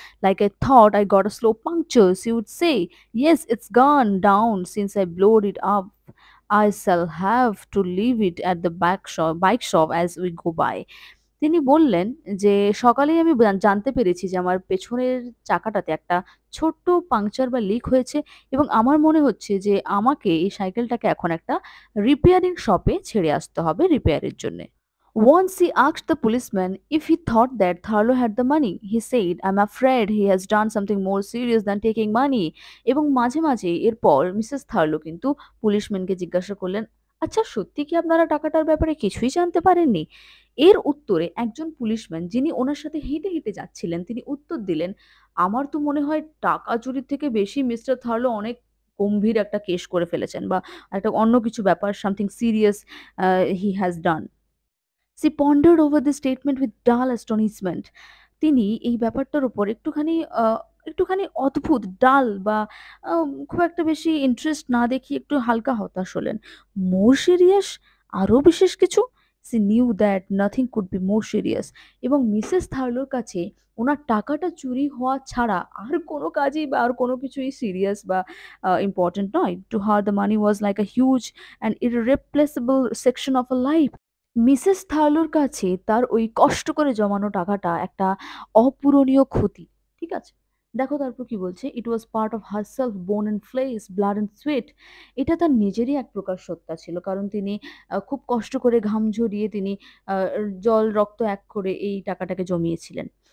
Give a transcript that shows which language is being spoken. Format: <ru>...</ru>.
<en>Like I thought I got a slow puncture, she would say, yes it's gone down since I blowed it up, I shall have to leave it at the bike shop as we go by.</en> <bn>তিনি বললেন যে, "সকালেই আমি জানতে পেরেছি যে আমার পেছনের চাকাটাতে একটা ছোট্ট পাংচার বা লিক হয়েছে এবং আমার মনে হচ্ছে যে আমাকে এই সাইকেলটাকে এখন একটা রিপেয়ারিং শপে ছেড়ে আসতে হবে রিপেয়ারের জন্যে।"</bn> <en>Once he asked the policeman if he thought that Tharlo had the money. He said, "I'm afraid he has done something more serious than taking money."</en> <bn>এবং মাঝে মাঝে এরপর মিসেস থার্লো কিন্তু পুলিশম্যানকে জিজ্ঞাসা করলেন, আচ্ছা সত্যি কি আপনারা টাকাটার ব্যাপারে কিছুই জানতে পারেননি? এর উত্তরে একজন পুলিশম্যান যিনি ওনার সাথে হেঁটে হেঁটে যাচ্ছিলেন তিনি উত্তর দিলেন, আমার তো মনে হয় টাকা চুরির থেকে বেশি মিস্টার থার্লো অনেক গম্ভীর একটা কেস করে ফেলেছেন বা একটা অন্য কিছু ব্যাপার,</bn> <en>Something serious he has done. She pondered over this statement with dull astonishment.</en> <bn>তিনি এই ব্যাপারটার উপর একটুখানি অদ্ভুত ডাল বা খুব একটা বেশি ইন্টারেস্ট না দেখিয়ে একটু হালকা হতাশ হলেন।</bn> <en>More serious?</en> <bn>আরো বিশেষ কিছু?</bn> <en>She knew that nothing could be more serious.</en> <bn>এবং মিসেস থার্লোর কাছে উনার টাকাটা চুরি হওয়া ছাড়া আর কোনো কাজই বা আর কোনো কিছুই সিরিয়াস বা ইম্পোর্টেন্ট নয়।</bn> <en>To her the money was like a huge and irreplaceable section of her life.</en> <bn>Mrs থার্লোর কাছে তার ওই কষ্ট করে জমানো টাকাটা একটা অপূরণীয় ক্ষতি। ঠিক আছে? দেখো তারপর কি বলছে,</bn> <en>It was part of herself, bone and flesh, blood and sweat.</en> <bn>এটা তার নিজেরই এক প্রকার সত্তা ছিল, কারণ তিনি খুব কষ্ট করে ঘাম ঝরিয়ে তিনি আহ, জল রক্ত এক করে এই টাকাটাকে জমিয়েছিলেন।</bn>